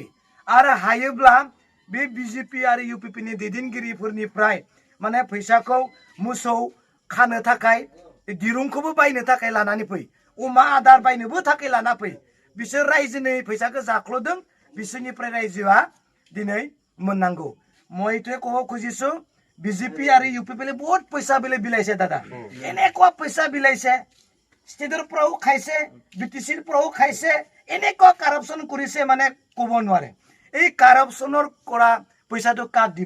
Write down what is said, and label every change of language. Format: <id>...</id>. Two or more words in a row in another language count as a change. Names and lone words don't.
<brx>आरो हायोब्ला बे बिजेपि आरो इउपिपिनि दैदेनगिरिफोरनिफ्राय माने फैसाखौ मोसौ खानो थाखाय दिरुंखौबो बायनो थाखाय लानानै फै, अमा आदार बायनोबो थाखाय लाना फै। बिसोर रायजोनि फैसाखौ जाख्ल'दों, बिसोरनिफ्राय रायजोआ दिनै मोननांगौ।</brx> <as>মই এইটোৱে ক'ব খুজিছো বিজেপি আৰু ইউপিপিএলে বহুত পইচা বিলাইছে দাদা, এনেকুৱা পইচা বিলাইছে, ষ্টেটৰ পৰাও খাইছে, বিটিচিৰ পৰাও খাইছে, এনেকুৱা কাৰাপশ্যন কৰিছে মানে ক'ব নোৱাৰে। এই কাৰাপশ্যনৰ কৰা পইচাটো কাক দিব?</as>